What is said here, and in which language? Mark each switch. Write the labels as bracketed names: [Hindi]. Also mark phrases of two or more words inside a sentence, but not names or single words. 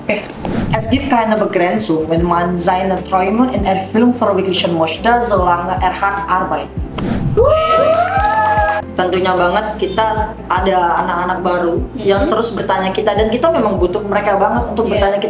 [German] Es gibt keine Begrenzung, wenn man seine Träume in Erfüllung verwirklichen möchte, solange hart arbeitet. [Indonesian] Tentunya banget kita ada anak-anak baru yang terus bertanya kita, dan kita memang butuh mereka banget untuk bertanya kita.